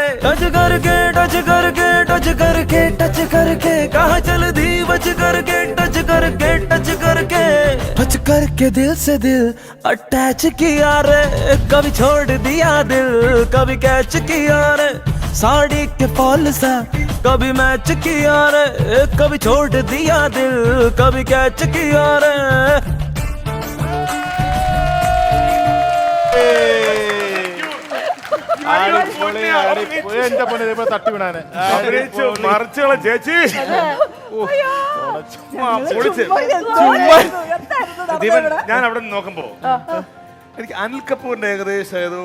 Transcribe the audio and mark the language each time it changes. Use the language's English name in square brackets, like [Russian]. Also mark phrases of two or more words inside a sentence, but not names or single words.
[Hindi] टच करके टच करके टच करके टच करके कहाँ चल दी बच करके टच करके टच करके टच करके दिल से दिल अटैच किया रे, कभी छोड़ दिया दिल, कभी कैच किया रे। साड़ी के फॉल सा कभी मैच किया रे, कभी छोड़ दिया दिल, कभी कैच किया रे। [Malayalam] എന്റെ പൊന്നെ ഇതേപോലെ തട്ടി വിടാന് അഭിനയിച്ചു മറിച്ചുള്ള ചേച്ചി പൊളിച്ച്. ദീപൻ, ഞാൻ അവിടെ നിന്ന് നോക്കുമ്പോ എനിക്ക് അനിൽ കപൂറിന്റെ ഏകദേശം ഏതോ